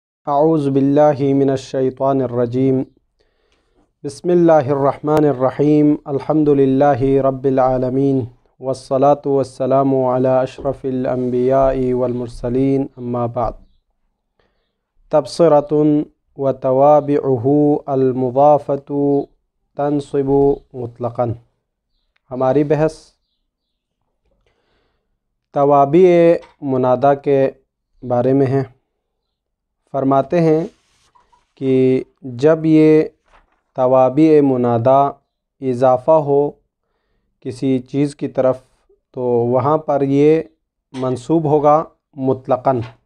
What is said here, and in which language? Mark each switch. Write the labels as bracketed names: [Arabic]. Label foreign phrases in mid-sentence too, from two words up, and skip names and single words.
[Arabic] أعوذ بالله من الشيطان الرجيم بسم الله الرحمن الرحيم الحمد لله رب العالمين والصلاة والسلام على أشرف الأنبياء والمرسلين أما بعد. تبصرة وتوابعه المضافة تنصب مطلقا. [Hindi] हमारी बहस [Arabic] توابع منادى [Hindi] के बारे में है। फरमाते हैं कि जब ये [Arabic] توابع منادى [Hindi] इज़ाफ़ा हो किसी चीज़ की तरफ तो वहाँ पर ये मंसूब होगा मुतलक़न।